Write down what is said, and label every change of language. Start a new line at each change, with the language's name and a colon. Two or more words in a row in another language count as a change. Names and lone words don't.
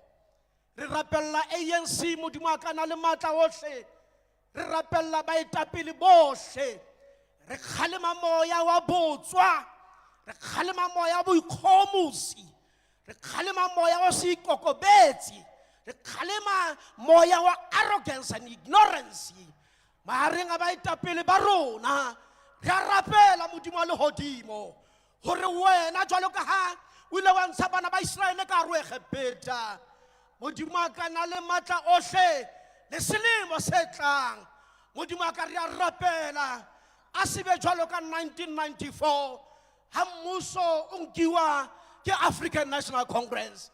Southern Sotho: Re rapella ANC Modimo wa ka na le matla ohle, re rapella baetapele bohle, re kgalema moya wa botswa, re kgalema moya wa boikgomosi, re kgalema moya wa se ikokobetsi, re kgalema moya wa
English: arrogance and ignorance
Southern Sotho: mahareng a baetapele ba rona. Re a rapela Modimo wa lehodimo gore wena jwalo ka ha o ile wa ntsha bana ba Israele ka hare ho Egepeta, Modimo wa ka na le matla ohle le selemo se tlang Modimo wa ka re a rapela a se be jwalo ka 1994 ha mmuso o nkiwa ke African National Congress.